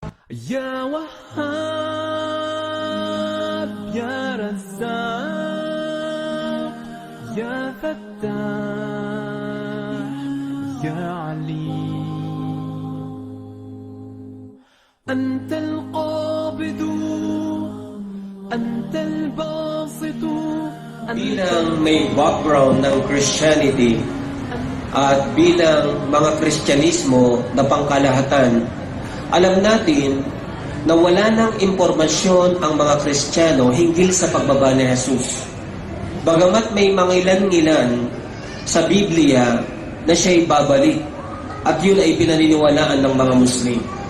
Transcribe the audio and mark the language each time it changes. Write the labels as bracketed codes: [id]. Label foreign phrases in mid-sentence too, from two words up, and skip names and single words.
[ar] يا وهاب يا رزاق يا فتاح يا عليم أنت القابض أنت الباسط [tl] Bilang may background ng Christianity at bilang mga Kristyanismo na pangkalahatan, alam natin na wala ng impormasyon ang mga Kristiyano hinggil sa pagbaba ni Jesus. Bagamat may mangilan-ngilan sa Biblia na siya'y babalik at yun ay pinaniniwalaan ng mga Muslim.